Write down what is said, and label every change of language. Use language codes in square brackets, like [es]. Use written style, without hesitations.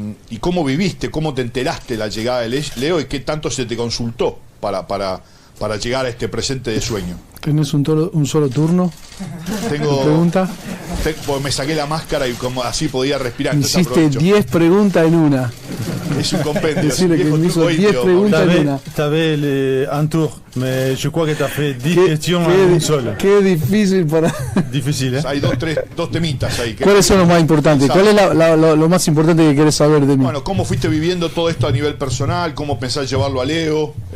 [es] ¿Y cómo viviste, cómo te enteraste de la llegada de Leo y qué tanto se te consultó para llegar a este presente de sueño? ¿Tenés un solo turno? Tengo pregunta. Porque me saqué la máscara y como así podía respirar. Hiciste 10 preguntas en una. Es un compendio. Decirle que me hizo 10 preguntas en una. [fr] T'avais un tour, mais je crois que t'as fait 10 questions en une [es] sola. Qué difícil para... Difícil, ¿eh? Hay dos temitas ahí. ¿Cuáles son los más importantes? ¿Cuál es lo más importante que querés saber de mí? Bueno, ¿cómo fuiste viviendo todo esto a nivel personal? ¿Cómo pensás llevarlo a Leo?